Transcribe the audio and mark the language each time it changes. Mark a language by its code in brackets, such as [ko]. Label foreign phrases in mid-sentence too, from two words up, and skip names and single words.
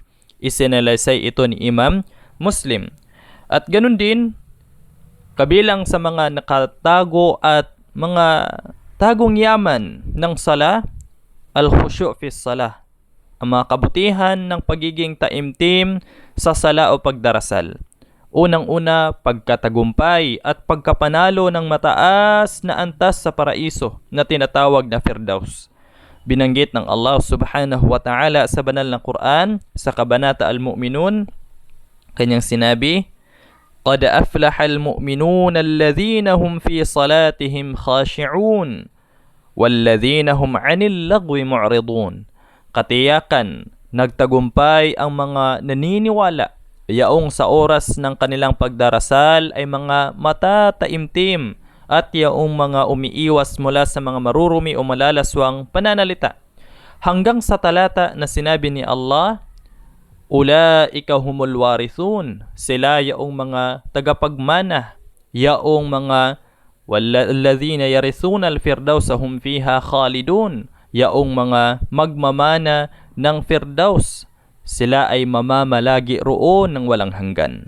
[tl] Isinalaysay ito ni Imam Muslim. At ganun din, kabilang sa mga nakatago at mga tagong yaman ng sala, [ar] الخشوع في الصلاة. [tl] Ang mga kabutihan ng pagiging taimtim sa sala o pagdarasal. Unang-una, pagkatagumpay at pagkapanalo ng mataas na antas sa paraiso na tinatawag na Firdaus. Binanggit ng Allah [ar] سبحانه وتعالى [tl] sa banal na Quran sa Kabanata Al-Mu'minun, kanyang sinabi, [ar] قَدْ أَفْلَحَ الْمُؤْمِنُونَ الَّذِينَ هُمْ فِي صَلَاتِهِمْ خَاشِعُونَ وَالَّذِينَ هُمْ عَنِ اللَّغْوِ مُعْرِضُونَ. [tl] Katiyakan, nagtagumpay ang mga naniniwala yaong sa oras ng kanilang pagdarasal ay mga matataimtim at yaong mga umiiwas mula sa mga marurumi o malalaswang pananalita. Hanggang sa talata na sinabi ni Allah, [ar] أولئك هم الوارثون, [tl] sila yaong mga tagapagmana, yaong mga [ar] الذين يرثون الفردوس هم فيها خالدون, [tl] yaong mga magmamana ng Firdaus. Sila ay mamamalagi roon ng walang hanggan.